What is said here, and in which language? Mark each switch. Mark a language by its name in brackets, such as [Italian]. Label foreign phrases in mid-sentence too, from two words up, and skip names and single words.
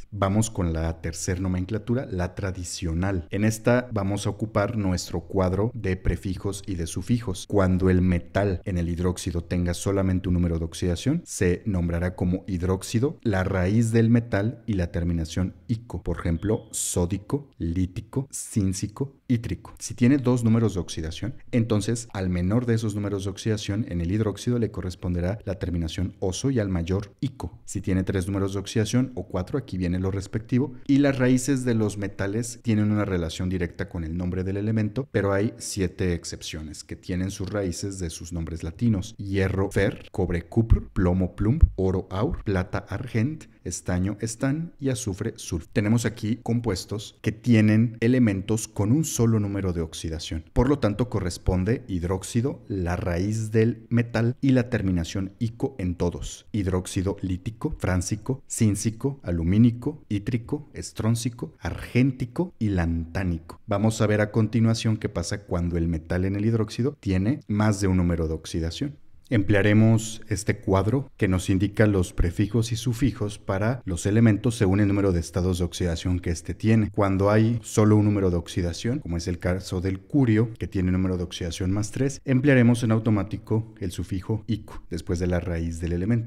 [Spanish] Vamos con la tercera nomenclatura, la tradicional. En esta vamos a ocupar nuestro cuadro de prefijos y de sufijos. Cuando el metal en el hidróxido tenga solamente un número de oxidación, se nombrará como hidróxido la raíz del metal y la terminación ico. Por ejemplo, sódico, lítico, cíncico, ítrico. Si tiene dos números de oxidación, entonces al menor de esos números de oxidación en el hidróxido le corresponderá la terminación oso y al mayor ico. Si tiene tres números de oxidación o cuatro, aquí viene lo respectivo. Y las raíces de los metales tienen una relación directa con el nombre del elemento, pero hay 7 excepciones que tienen sus raíces de sus nombres latinos: hierro, fer, cobre, cupr, plomo, plumb, oro, aur, plata, argent, estaño, estan y azufre, sulf. Tenemos aquí compuestos que tienen elementos con un solo número de oxidación. Por lo tanto, corresponde hidróxido, la raíz del metal y la terminación ico en todos. Hidróxido lítico, fráncico, cíncico, alumínico, ítrico, estróncico, argéntico y lantánico. Vamos a ver a continuación qué pasa cuando el metal en el hidróxido tiene más de un número de oxidación. Emplearemos este cuadro que nos indica los prefijos y sufijos para los elementos según el número de estados de oxidación que éste tiene. Cuando hay solo un número de oxidación, como es el caso del curio, que tiene número de oxidación más 3, emplearemos en automático el sufijo ico después de la raíz del elemento.